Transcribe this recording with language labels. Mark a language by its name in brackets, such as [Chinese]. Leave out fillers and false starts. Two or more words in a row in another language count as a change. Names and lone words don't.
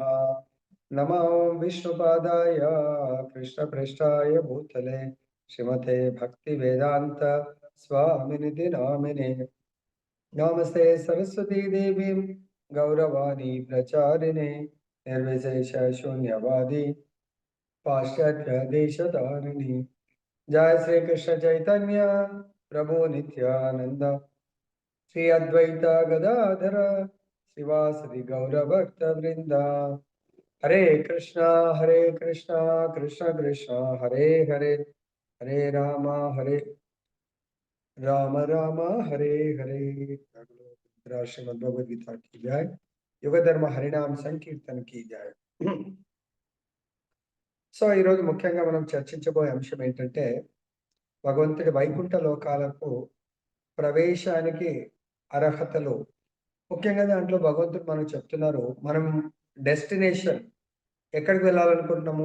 [Sanskrit] నమో విష్ణుపాదాయ కృష్ణప్రేష్ఠాయ భూతలే శ్రీమతే భక్తివేదాంత స్వామినిధి నామినే. నమస్తే సరస్వతీ దేవీం గౌరవాణి ప్రచారిణే నిర్విశేష శూన్యవాది పాశ్చాత్య దేశధారిణి. जय श्री कृष्ण चैतन्य प्रभु नित्यानंद श्री अद्वैत गदाधर शिवासदि गौर भक्त वृंदा. हरे कृष्णा कृष्ण कृष्ण हरे हरे हरे राम राम हरे हरे. [Hindi] श्रीमद् भगवद गीता की जय. युग धर्म हरिनाम संकीर्तन की जय. [Telugu] సో ఈరోజు ముఖ్యంగా మనం చర్చించబోయే అంశం ఏంటంటే భగవంతుడి వైకుంఠ లోకాలకు ప్రవేశానికి అర్హతలు. ముఖ్యంగా దాంట్లో భగవంతుడు మనకు చెప్తున్నారు, మనం డెస్టినేషన్ ఎక్కడికి వెళ్ళాలనుకుంటున్నాము?